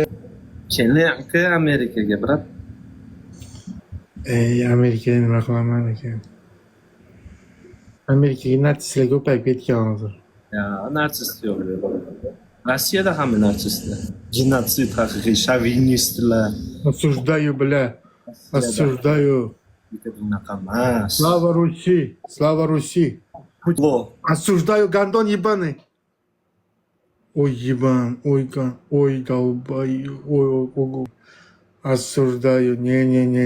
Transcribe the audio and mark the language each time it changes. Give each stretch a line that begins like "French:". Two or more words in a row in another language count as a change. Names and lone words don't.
Uzbek: Keling aka Amerikaga, brat. Amerikada nima qilaman aka? Amerikaga natsistlar ko'payib ketgan hozir. Ya, narsist yo'q. Rossiyada hamma narsistlar. Genotsid haqiqiy shovinistlar.
Russian: Осуждаю, бля. Осуждаю.
Uzbek: Bunaqa emas.
Russian: Слава Руси! Слава Руси!
Uzbek: Futbol.
Russian: Осуждаю, гандон ебаный! Ой, ебан, ой, долбаю, ой. Осуждаю, не-не-не.